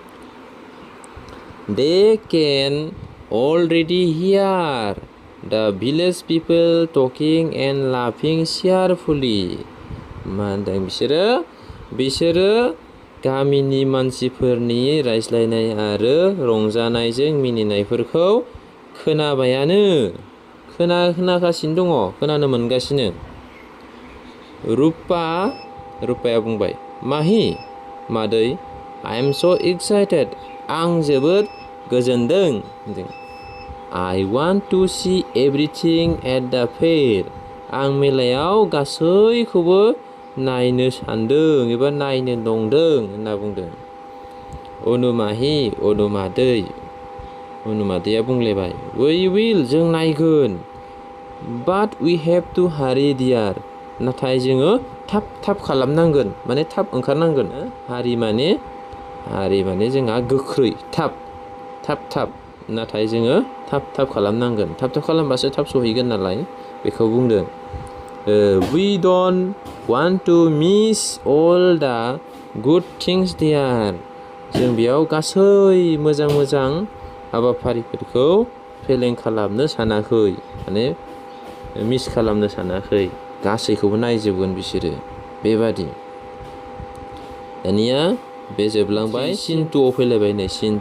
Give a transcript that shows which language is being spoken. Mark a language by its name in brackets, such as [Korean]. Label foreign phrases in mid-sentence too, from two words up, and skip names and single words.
[English] they can already hear the village people talking and laughing cheerfully [Bodo] मा होनदों बिसोरो गामिनि मानसिफोरनि रायज्लायनाय आरो रंजानायजों मिनिनायफोरखौ खोनागासिनो दङ खोनानो मोनगासिनो रुपाया बुंबाय माहि मादै [English] I am so excited [Bodo] आं जोबोद गोजोनदों [English] I want to see everything at the fair [Bodo] आं मेलायाव गासैखौबो नायनो सानदों एबा नायनो नंदों होनना बुंदों अनुमादैया बुंलायबाय [English] we will [Bodo] जों नायगोन [English] but we have to hurry dear [Bodo] नाथाय जोङो थाब खालामनांगोन माने थाब ओंखारनांगोन हारि माने जोंहा गोख्रै थाब नाथाय जोङो थाब खालामनांगोन थाब खालामबासो थाब सहैगोन नालाय बेखौ बुंदों [English] we don't want to miss all the good things there [Bodo] जों बेयाव गासै मोजां हाबाफारिफोरखौ फेलें खालामनो सानाखै माने मिस खालामनो सानाखै गासैखौबो नायजोबगोन बिसोरो बेबादि दानिया बे जोबलांबाय सिनटुआव फैलायबाय नै